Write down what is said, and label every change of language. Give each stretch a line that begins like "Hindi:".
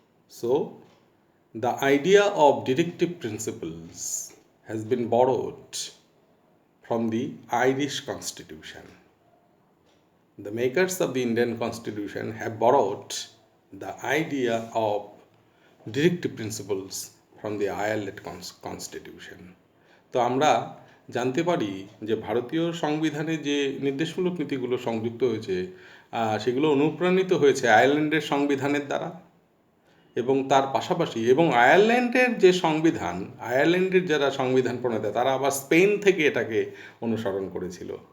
English: So the idea of directive principles has been borrowed from the Irish Constitution. The makers of the Indian Constitution have borrowed the idea of directive principles from the Ireland Constitution.
Bangla: তো আমরা জানতে পারি যে ভারতীয় সংবিধানে যে নির্দেশমূলক নীতিগুলো সংযুক্ত হয়েছে সেগুলো অনুপ্রাণিত হয়েছে আয়ারল্যান্ডের সংবিধানের দ্বারা, এবং তার পাশাপাশি এবং আয়ারল্যান্ডের যে সংবিধান, আয়ারল্যান্ডের যারা সংবিধান প্রণেতা তারা আবার স্পেন থেকে এটাকে অনুসরণ করেছিল।